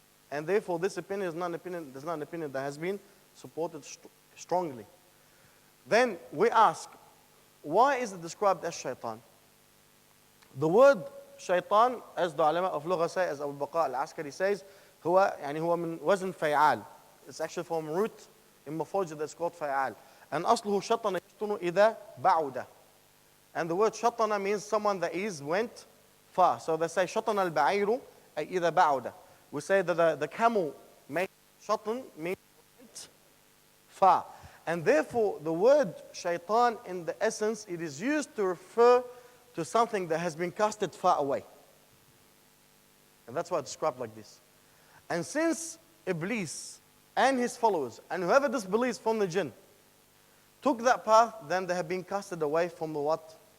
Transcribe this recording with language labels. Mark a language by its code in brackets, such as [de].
[en] And therefore, this opinion is not an opinion that has been supported strongly. Then we ask, why is it described as shaitan? The word shaitan, as the ulama of lugha say, as Abu Baqa al-Askari says, [ar] هو من وزن فعال. [en] It's actually from root in morphology that's called fa'al. And [ar] أصله شطن يشطن إذا بعد. [en] And the word شطن means someone that went far. So they say [ar] شطن البعير أي إذا بعد. [en] We say that the camel made شطن means went far. And therefore, the word shaitan, in the essence, it is used to refer to something that has been casted far away. And that's why it's described like this. And since Iblis and his followers, and whoever disbelieves from the jinn, took that path, then they have been casted away from the what?